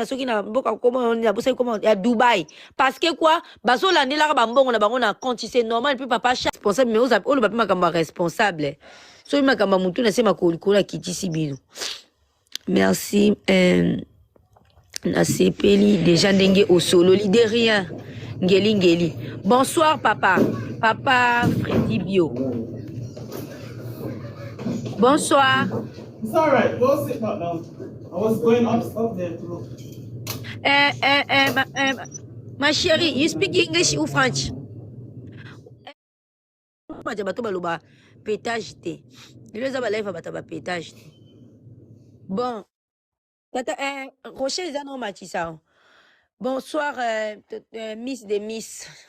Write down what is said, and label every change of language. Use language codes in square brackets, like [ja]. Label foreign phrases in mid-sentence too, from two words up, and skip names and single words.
[ln] soki na mboka koma ya Dubai [fr] parce que quoi [ln] bazolandelaka bambongo na bango na compte [fr] c'est normal [ln] mpe papa responsable mais oyo bape makambo ya responsable soki makambo ya mutu na se makolikolo akitisi bino merci nasepeli déjà ndenge osololi [fr] de rien [ln] ngeli bonsoir papa Freddy Bio bonsoir. [en] It's all right, go sit back down. I was going up there to look. [fr] Ma chérie, [en] you speak English ou French? [ln] Bato baloba pétage te lelo ba live bato ba pétage te bon tata Rochelle eza no matisa bonsoir Miss de Miss